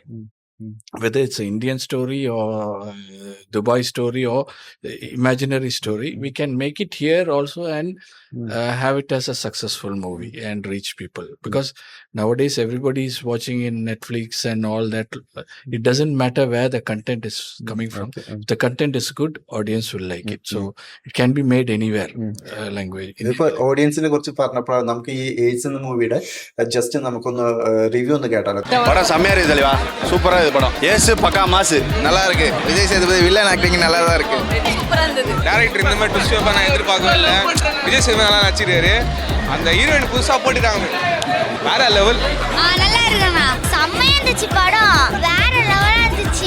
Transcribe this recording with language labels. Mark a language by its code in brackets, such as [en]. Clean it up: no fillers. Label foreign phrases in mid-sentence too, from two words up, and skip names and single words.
[en] Whether it's an Indian story or Dubai story or imaginary story, we can make it here also and have it as a successful movie and reach people. Because nowadays everybody is watching in Netflix and all that. It doesn't matter where the content is coming from. If the content is good, audience will like it. So it can be made anywhere language. [ml] ഇപ്പോൾ ഓഡിയൻസിനെ കുറിച്ച് പറഞ്ഞപ്പോൾ നമുക്ക് ഈ ഏജ് എന്ന മൂവിയുടെ ജസ്റ്റ് നമുക്കൊന്ന് റിവ്യൂ ഒന്ന് കേട്ടാലോ. [ta] படம் செம்மையா இருக்கு தலைவா, சூப்பரா இருக்கு படம். ஏசு பக்கா மாசு நல்லா இருக்கு. விஜய் சேதுபதி வில்லன் ஆக்டிங் நல்லா தான் இருக்கு. சூப்பரா இருந்தது. டேரக்டர் இந்த மாதிரி ட்விஸ்ட் வைப்பா நான் எதிர்பார்க்கவே இல்லை. விஜய் சேதுபதி நல்லா நடிச்சிருக்காரு. அந்த ஹீரோயின் புதுசா போட்டுட்டாங்க, வேற லெவல். நல்லா இருக்குண்ணா, செம்மையா இருந்துச்சு படம், வேற லெவலா இருந்துச்சு.